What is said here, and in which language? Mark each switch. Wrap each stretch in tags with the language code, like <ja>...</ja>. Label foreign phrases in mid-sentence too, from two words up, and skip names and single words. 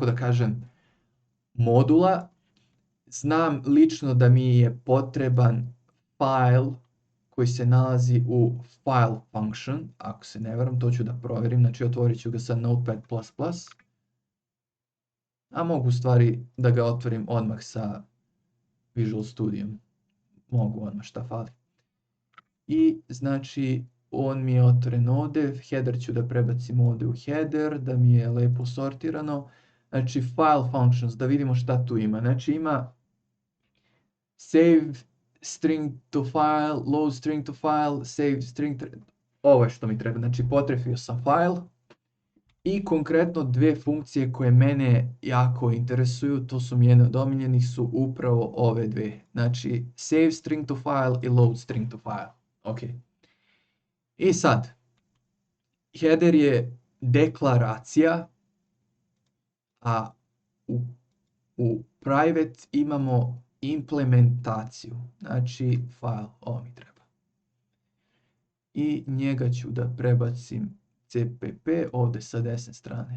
<bs>da kažem, modula, znam lično da mi je potreban file koji se nalazi u</bs> <en>file function,</en> <bs>ako se ne varam, to ću da provjerim, znači otvorit ću ga sa Notepad++, a mogu u stvari da ga otvorim odmah sa Visual Studiom, mogu odmah, šta fali. I znači on mi je otvoren ovdje, header ću da prebacim ovdje u header, da mi je lepo sortirano. Znači</bs> <en>file functions,</en> <bs>da vidimo šta tu ima. Znači ima</bs> <en>save string to file, load string to file, save string,</en> <bs>ovo je što mi treba. Znači potrefio sam file i konkretno dvije funkcije koje mene jako interesuju, to su mi jedne od omiljenih, su upravo ove dvije.</bs> <en>Znači save string to file i load string to file.</en> <bs>Ok. I sad, header je deklaracija, a u private imamo implementaciju, znači file, ovo mi treba. I njega ću da prebacim cpp ovdje sa desne strane.</bs>